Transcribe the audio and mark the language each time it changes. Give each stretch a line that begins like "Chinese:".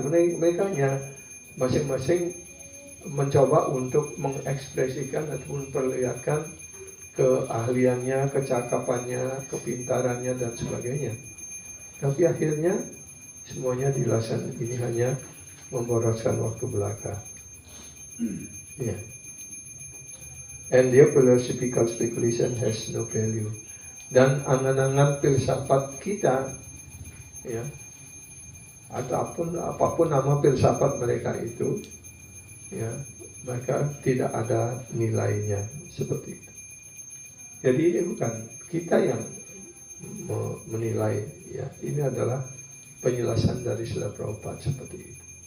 Indonesian: Mereka hanya masing-masing mencoba untuk mengekspresikan atau memperlihatkan keahliannya, kecakapannya, kepintarannya dan sebagainya. Tapi akhirnya semuanya dilaksanakan ini hanya memboroskan waktu belaka.
English: And their philosophical speculation has no value.
Indonesian: Dan angan-angan filsafat kita, atau apapun nama filsafat mereka itu, mereka tidak ada nilainya seperti itu. Jadi ini bukan kita yang menilai, ini adalah penjelasan dari Srila Prabhupada seperti itu.